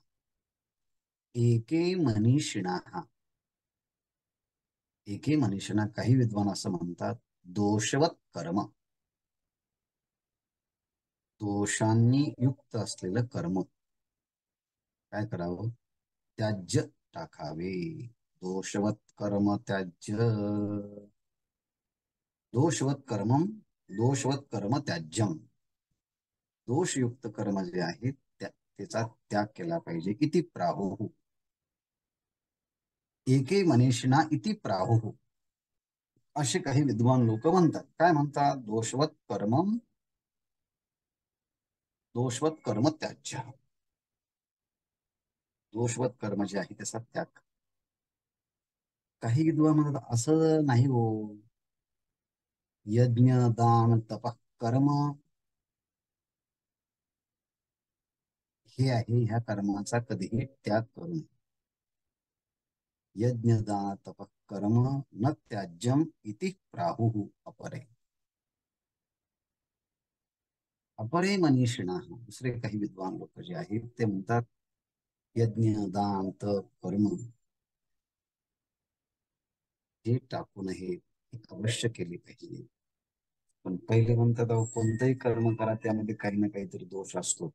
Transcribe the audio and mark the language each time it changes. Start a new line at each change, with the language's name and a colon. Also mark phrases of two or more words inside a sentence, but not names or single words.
Sanskrit: एके मनीषिणा, एके मनीषिणा,
Marathi: काही विद्वान असं म्हणतात,
Sanskrit: दोषवत कर्म,
Marathi: दोषांनी युक्त असलेलं कर्म काय करावं, त्याज्य टाकावे.
Sanskrit: दोषवत कर्म त्याज्य, दोषवत कर्मम, दोषवत कर्म त्याज्यम.
Marathi: दोषयुक्त कर्म जे आहेत त्याचा त्याग केला पाहिजे.
Sanskrit: इति प्राहुः, एके मनीषिणा इति प्राहुः,
Marathi: असे काही विद्वान लोक म्हणतात. काय म्हणतात,
Sanskrit: दोषवत कर्मम, दोषवत कर्म त्याज्य, दोषवत कर्म
Marathi: जे आहे त्याचा त्याग. काही विद्वान म्हणतात असं नाही हो, यज्ञ दान तप कर्म हे आहे, ह्या कर्माचा कधीही त्याग करू नये.
Sanskrit: यज्ञ दान तप कर्म न त्याज्यम इति प्राहुः अपरे. अपरे मनीषिणा,
Marathi: दुसरे काही विद्वान लोक जे आहेत ते म्हणतात, यज्ञ दान तप कर्म हे टाकू नये, अवश्य केले पाहिजे. पण पहिले म्हणतात, अहो कोणतंही कर्म करा त्यामध्ये काही ना काहीतरी दोष असतोच.